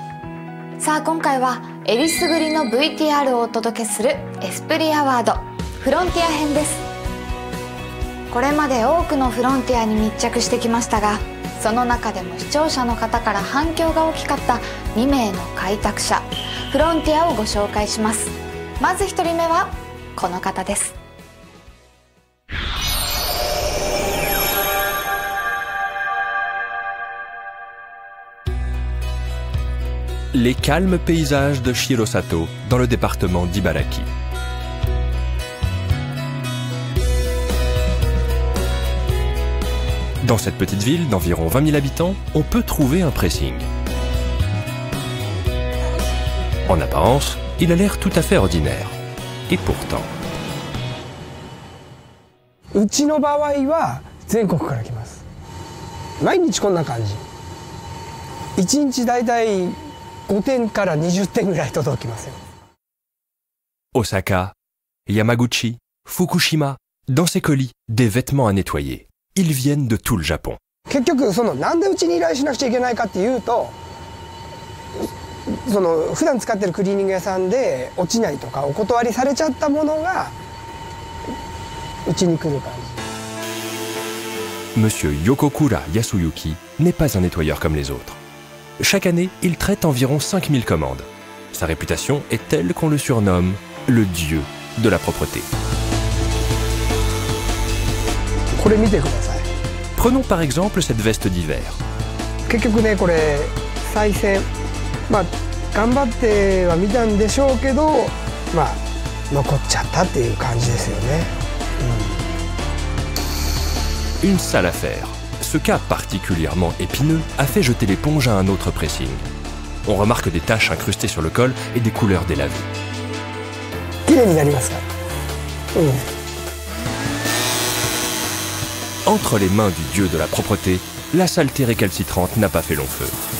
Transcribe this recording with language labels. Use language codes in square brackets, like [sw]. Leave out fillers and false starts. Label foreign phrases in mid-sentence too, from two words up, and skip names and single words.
[ja] さあ今回はえりすぐりの VTR をお届けするエスプリアワードフロンティア編です。これまで多くのフロンティアに密着してきましたが、その中でも視聴者の方から反響が大きかった2名の開拓者フロンティアをご紹介します。まず1人目はこの方です。 [fr] Les calmes paysages de Shirosato, dans le département d'Ibaraki. Dans cette petite ville d'environ 20 000 habitants, on peut trouver un pressing. En apparence, il a l'air tout à fait ordinaire. Et pourtant... [ja] うちの場合は全国から来ます。毎日こんな感じ。1日だいたい5点から20点ぐらい届きますよ。 [fr] Osaka, Yamaguchi, Fukushima, dans ces colis, des vêtements à nettoyer. Ils viennent de tout le Japon. [ja] 結局なんでうちに依頼しなくちゃいけないかっていうと、普段使ってるクリーニング屋さんで落ちないとかお断りされちゃったものがうちに来る感じ。 [fr] Monsieur Yokokura Yasuyuki n'est pas un nettoyeur comme les autres. Chaque année, il traite environ 5000 commandes. Sa réputation est telle qu'on le surnomme le dieu de la propreté. Prenons par exemple cette veste d'hiver. [ja] 結局ね、これ再選、頑張っては見たんでしょうけど、残っちゃったっていう感じですよね。 [fr] Une sale affaire. Ce cas particulièrement épineux a fait jeter l'éponge à un autre pressing. On remarque des taches incrustées sur le col et des couleurs délavées. Entre les mains du dieu de la propreté, la saleté récalcitrante n'a pas fait long feu.